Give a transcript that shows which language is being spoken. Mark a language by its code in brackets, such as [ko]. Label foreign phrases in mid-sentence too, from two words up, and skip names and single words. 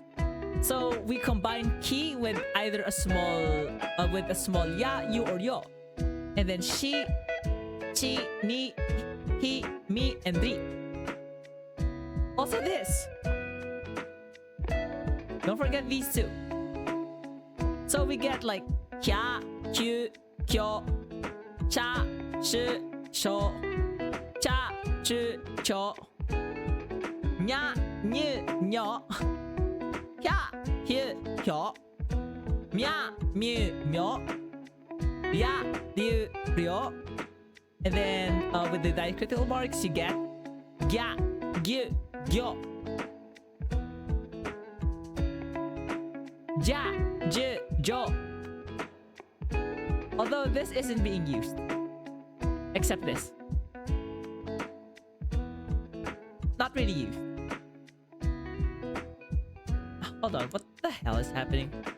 [en] So we combine ki with either a small ya, yu, or yo. And then she, chi, ni, he, me, and ri. Also this. Don't forget these two. So we get like kya, kyu, kyo, cha, shi, sho, cha, chu, cho, nya, nyu, nyo, kya, hyu, hyo, mya, myu, myo, rya, ryu, ryo. And then with the diacritical marks, you get gya, gyu, gyo, ja, ju, jo. Although this isn't being used. Except this. Not really used. Hold on, what the hell is happening?